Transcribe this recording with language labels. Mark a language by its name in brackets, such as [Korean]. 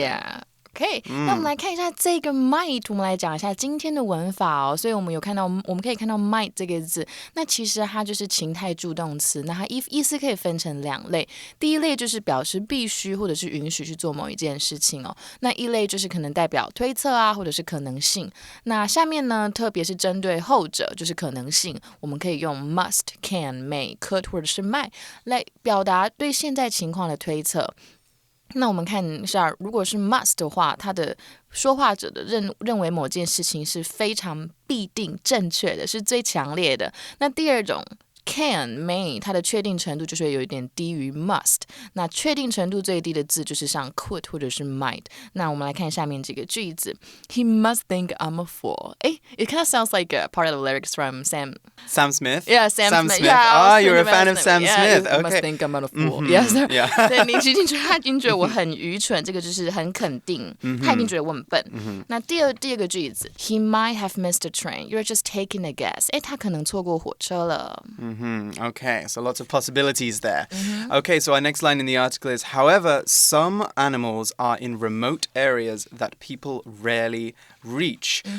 [English] Yeah. [Chinese] OK，那我们来看一下这个 might， 我们来讲一下今天的文法哦。所以我们可以看到 might 这个字，那其实它就是情态助动词，那它意思可以分成2类。第一类就是表示必须或者是允许去做某一件事情哦。那一类就是可能代表推测啊，或者是可能性。那下面呢，特别是针对后者，就是可能性，我们可以用 must、can、may、could 或者是 might 来表达对现在情况的推测。那我们看一下，如果是 must 的话，它的说话者的认为某件事情是非常必定正确的，是最强烈的。那第二种can, may 它的确定程度就是会有一点低于 must， 那确定程度最低的字就是像 could 或者是 might。那我们来看下面这个句子 [English] He must think I'm a fool. It kind of sounds like a part of the lyrics from Sam Smith? Yeah, Sam Smith. Yeah, you're a fan of Sam Smith. He must think I'm a fool. Yes. Yeah. [Chinese] 对，你已经觉得他已经觉得我很愚蠢，这个就是很肯定，他已经觉得我很笨。那第二个句子 [English] He might have missed a train. You're just taking a guess. [Chinese] 他可能错过火车了。 [English] Okay, so lots of possibilities there. Okay, so our next line in the article is, however, some animals are in remote areas that people rarely reach.